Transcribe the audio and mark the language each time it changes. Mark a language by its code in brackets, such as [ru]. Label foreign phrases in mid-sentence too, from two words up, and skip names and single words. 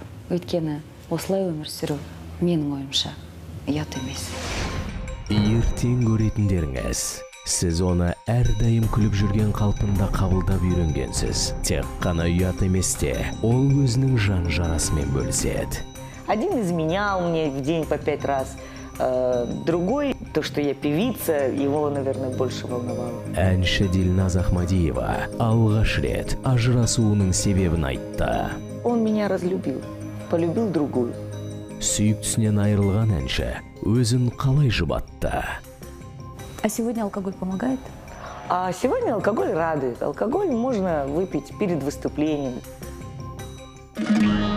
[kk] Өйткені осылай өмір сүру менің ойымша ұят емес. Ертең көретіндеріңіз. Сіз оны әрдайым күліп жүрген қалпында қабылдап үйренгенсіз. Тек қана ұят еместе, ол өзінің жан жарасымен бөліседі. [ru] Один изменял мне в день по 5 раз, другой, то, что я певица, его, наверное, больше волновало. [kk] Әнші Дильназ Ахмадиева алғаш рет ажырасуының себебін айтты. [ru] Он меня разлюбил, полюбил другую. [kk] Сүйіктісінен айырылған әнші өзін қалай жұбатты? [ru] А сегодня алкоголь помогает? А сегодня алкоголь радует. Алкоголь можно выпить перед выступлением.